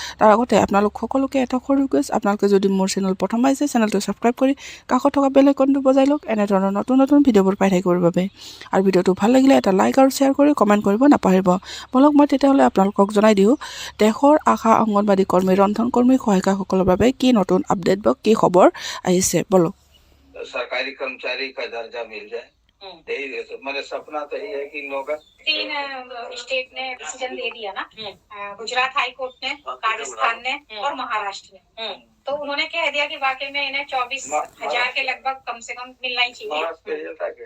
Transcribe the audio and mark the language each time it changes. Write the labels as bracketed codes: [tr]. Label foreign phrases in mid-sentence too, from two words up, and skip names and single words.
[as] তাৰ আগতে আপোনালোক সকলোকে এটা সৰু ৰিকুৱেষ্ট, আপোনালোকে যদি মোৰ চেনেল প্ৰথম পাইছে চেনেলটো সাবস্ক্ৰাইব কৰি কাষত থকা [en] bell iconটো [as] বজাই লওক এনে ধৰণৰ নতুন নতুন ভিডিঅ'বোৰ পাই থাকিবৰ বাবে। আৰু ভিডিঅ'টো ভাল লাগিলে এটা লাইক আৰু শ্বেয়াৰ কৰি কমেণ্ট কৰিব নাপাহৰিব। বলক মই তেতিয়াহ'লে আপোনালোকক জনাই দিওঁ দেশৰ আশা অংগনবাদী কৰ্মী ৰন্ধন কৰ্মী সহায়িকাসকলৰ বাবে কি নতুন আপডেট বা কি খবৰ আহিছে বলক। [hi] सरकारी कर्मचारी का दर्जा मिल जाए। यही मेरे सपना तो यही है कि लोग 3 स्टेट ने डिसीजन दे दिया ना, गुजरात हाई कोर्ट ने, राजस्थान ने और महाराष्ट्र ने। तो उन्होंने कह दिया कि वाकई में इन्हें 24,000 के लगभग कम से कम मिलना ही चाहिए।